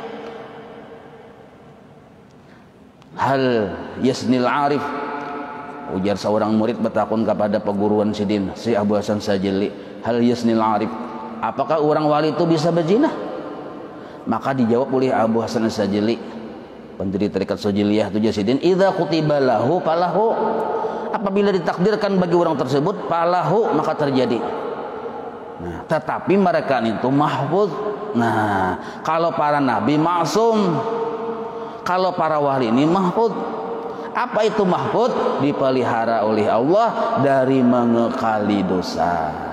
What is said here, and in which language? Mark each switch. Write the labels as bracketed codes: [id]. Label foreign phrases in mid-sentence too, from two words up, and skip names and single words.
[ar] هل يزني العارف, [bjn] ujar seorang murid bertakun kepada peguruan sidin, si Abu Hasan Sajili, [ar] هل يزني العارف, [bjn] apakah orang wali itu bisa berzina? Maka dijawab oleh Abu Hasan Sajili, pendiri tarekat Sajiliyah itu sidin, [ar] إذا كتب له فله, [id] apabila ditakdirkan bagi orang tersebut falahu, maka terjadi. Nah, tetapi mereka itu mahfuz. Nah, kalau para nabi maksum, kalau para wali ini mahfuz. Apa itu mahfuz? Dipelihara oleh Allah dari mengekali dosa.